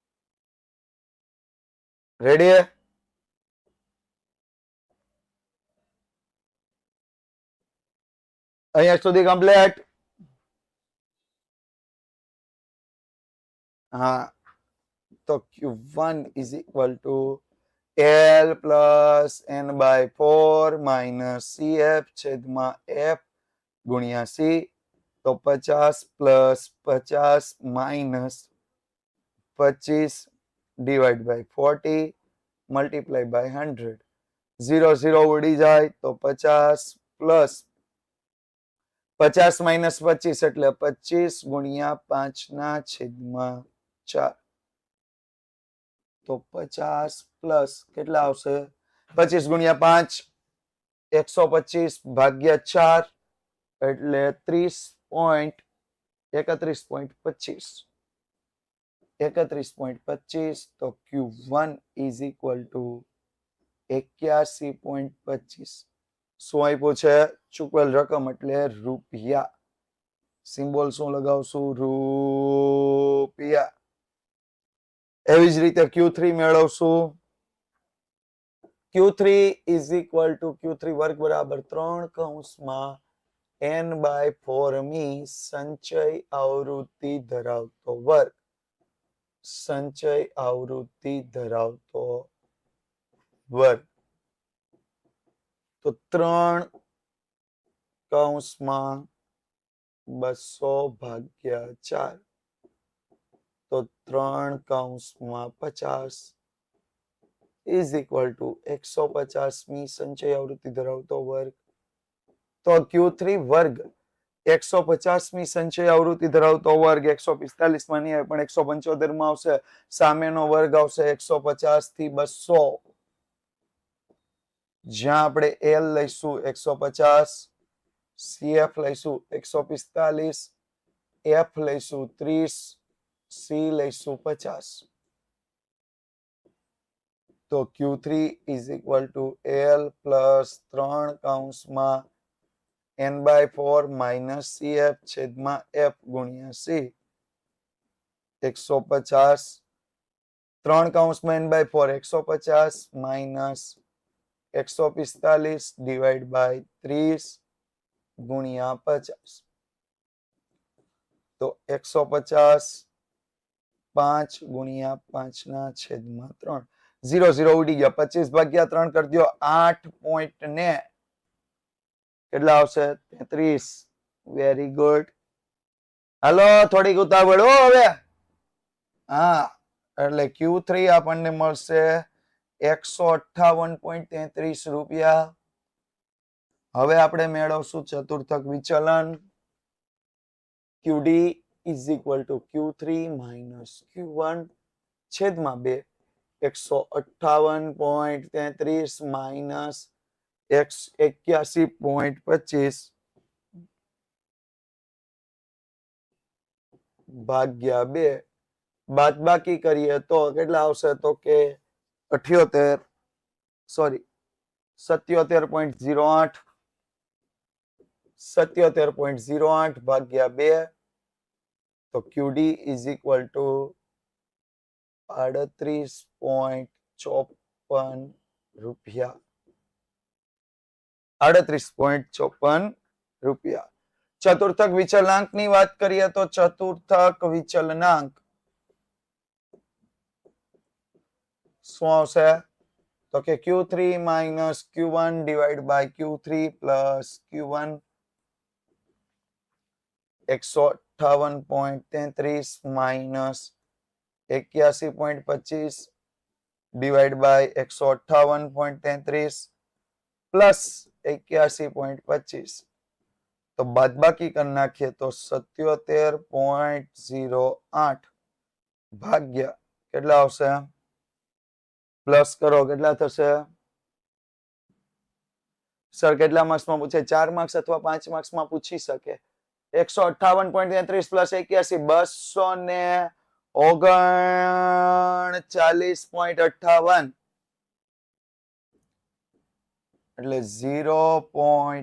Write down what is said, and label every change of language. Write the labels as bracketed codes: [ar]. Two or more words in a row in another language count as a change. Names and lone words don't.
[gu] રેડી? અહીંયા સુધી કમ્પ્લીટ. હા, તો [en] Q1 is equal to L plus n/4 minus CF [gu] છેદમાં F ગુણ્યા C. [en] તો 50 plus 50 minus 25 divide by 40 multiply by 100. [gu] 0 0 ઉડી જાય તો [en] 50 plus 50 minus 25 [gu] એટલે 25 ગુણ્યા 5 ના છેદમાં 4. તો 50 plus કેટલા આવશે? 25 ગુણ્યા 5 125 ભાગ્યા 4 એટલે 31.25. [en] 31.25. તો Q1 is equal to 81.25. [gu] શું આપ્યું છે? ચૂકવેલ રકમ એટલે રૂપિયા. સિમ્બોલ શું લગાવશું? રૂપિયા. એવી જ રીતે Q3 મેળવશું. [en] Q3 is equal to Q3 [gu] વર્ગ બરાબર 3 કૌંસમાં n/4 મી સંચય આવૃત્તિ ધરાવતો વર્ગ. સંચય આવૃત્તિ ધરાવતો વર્ગ. તો 3 કૌંસમાં 200 ભાગ્યા 4. તો 3 કૌંસમાં [en] 50 is equal to 150 [gu] મી સંચય આવૃત્તિ ધરાવતો વર્ગ. તો Q3 વર્ગ 150 મી સંચય આવૃત્તિ ધરાવતો વર્ગ 145 માં નહીં આવે પણ 175 માં આવશે. સામેનો વર્ગ આવશે 150 થી 200. જ્યાં આપણે L લઈશું 150, CF લઈશું 145, F લઈશું 30, C લઈશું 50. [en] તો Q3 is equal to L plus 3 કૌંસમાં n/4 minus CF [gu] છેદમાં F ગુણ્યા C. [en] 150 3 કૌંસમાં n/4 150 minus 145 divided by 30 ગુણ્યા 50. [gu] તો 150 5 ગુણ્યા 5 ના છેદમાં 3 0 0 ઉડી ગયા 25 ભાગ્યા 3 કરી દો 8 પોઈન્ટ ને કેટલા આવશે 33 [en] very good [gu] હાલો થોડીક ઉતાવળ હો હવે હા એટલે Q3 આપણને મળશે 158.33 રૂપિયા હવે આપણે મેળવશું ચતુર્થક વિચલન [en] QD is equal to Q3 minus Q1 છેદમાં 2 158.33 minus 81.25 [gu] ભાગ્યા 2 બાદબાકી કરીએ તો કેટલા આવશે તો કે 77.08 ભાગ્યા 2 તો [en] QD is equal to [gu] 38.54 રૂપિયા 38.54 રૂપિયા ચતુર્થક વિચલાંકની વાત કરીએ તો ચતુર્થક વિચલનાંક શું આવશે તો કે [en] Q3 minus Q1 divided by Q3 plus Q1 158.33 minus 81.25 divided by 158.33 plus 81.25 [gu] તો બાદબાકી કરી નાખીએ તો 77.08 ભાગ્યા કેટલા આવશે પ્લસ કરો કેટલા થશે સર કેટલા માર્ક્સમાં પૂછે 4 માર્ક્સ અથવા 5 માર્ક્સમાં પૂછી શકે 158.33 પ્લસ 81 239.58 એટલે 0.